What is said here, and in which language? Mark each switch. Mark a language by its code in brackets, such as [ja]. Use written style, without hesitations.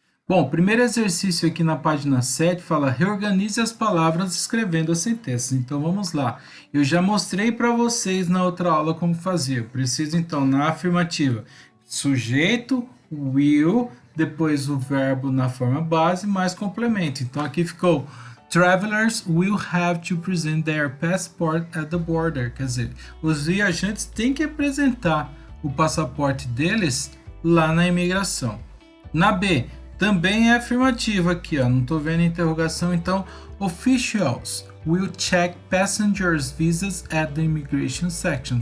[pt] Bom, o primeiro exercício aqui na página 7 fala reorganize as palavras escrevendo as sentenças. Então vamos lá. Eu já mostrei para vocês na outra aula como fazer. Eu preciso então na afirmativa sujeito, will, depois o verbo na forma base mais complemento. Então aqui ficou [en] Travelers will have to present their passport at the border. [pt] Quer dizer, os viajantes têm que apresentar o passaporte deles lá na imigração. Na B, também é afirmativa aqui, ó, não estou vendo a interrogação, então [en] officials will check passengers visas at the immigration section.